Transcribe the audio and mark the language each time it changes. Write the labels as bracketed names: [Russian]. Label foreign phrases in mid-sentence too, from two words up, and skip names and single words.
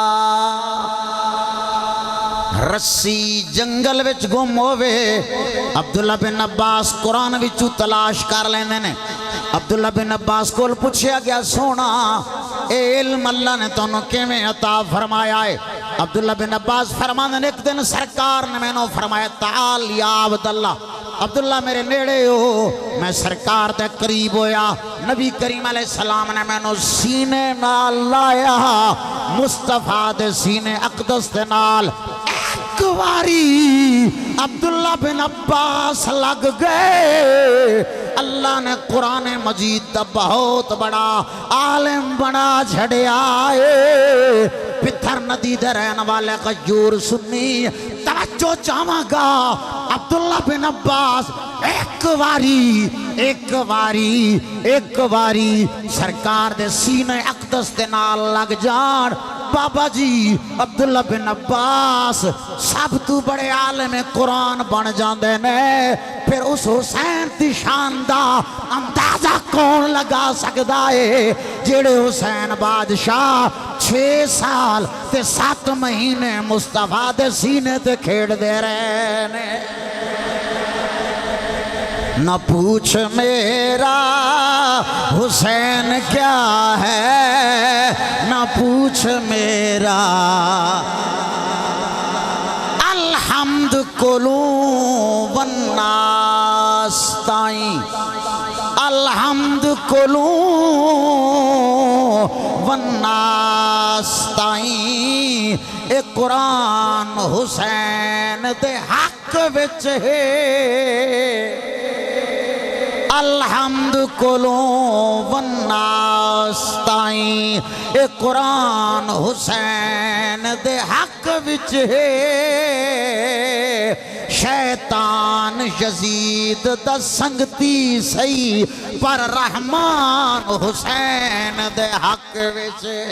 [Punjabi] رسی جنگل وچ گم ہووے عبداللہ بن عباس قرآن وچ تلاش کر لیندے نے عبداللہ بن عباس کو پوچھیا گیا سونا اے علم اللہ نے تو کیویں عطا فرمایا ہے عبداللہ بن عباس فرمانے نے ایک دن سرکار نے میں نے فرمایا [Arabic] تعال یا [Punjabi] عبداللہ عبداللہ میرے نیڑے ہو میں سرکار دے قریب ہویا نبی کریم [Arabic] علیہ السلام [Punjabi] نے میں نے سینے نال لایا مصطفیٰ دے سینے اقدس دے نال ایک واری عبداللہ بن عباس لگ گئے اللہ نے قرآن مجید دا بہت بڑا عالم بنا جھڑیا ہے پتھر ندی دے رہن والے غیور سنی توجہ چاہواں گا عبداللہ بن عباس ایک واری سرکار دے سینے اقدس دے نال لگ جان بابا جی عبداللہ بن عباس سب تو بڑے عالم قرآن بن جاندے نے پھر اس حسین دی شان دا اندازہ کون لگا سکدا ہے جیڑے حسین بادشاہ 6 سال تے 7 مہینے مصطفیٰ دے سینے تے کھیڑ دے رہے نے نہ پوچھ میرا حسین کیا ہے نہ پوچھ میرا الحمد کلوں والناس تائیں الحمد کلوں والناس تائیں اے قرآن حسین دے حق وچ ہے الحمد کلوں والناس تائیں اے قرآن حسین دے حق وچ ہے شیطان یزید دا سنگتی سی پر رحمان حسین دے حق وچ